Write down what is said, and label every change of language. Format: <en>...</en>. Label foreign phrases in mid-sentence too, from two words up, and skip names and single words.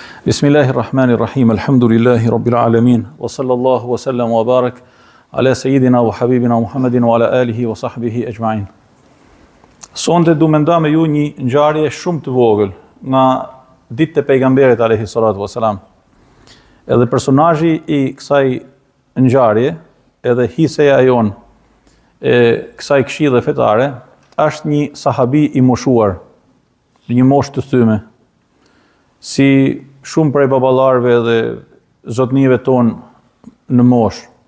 <ar>بسم الله الرحمن الرحيم. الحمد لله رب العالمين. وصلى الله وسلم وبارك على سيدنا وحبيبنا محمد وعلى آله وصحبه أجمعين.</ar> <sq>Sonte du menda me ju një ngjarje shumë të vogël nga ditët e pejgamberit</sq> <ar>عليه الصلاة والسلام.</ar> <sq>Edhe personazhi i kësaj ngjarje, edhe hiseja jon e kësaj këshille fetare, është një sahabi i moshuar, një moshë të thyme, si shumë prej baballarëve dhe zotnive tonë në moshë.</sq>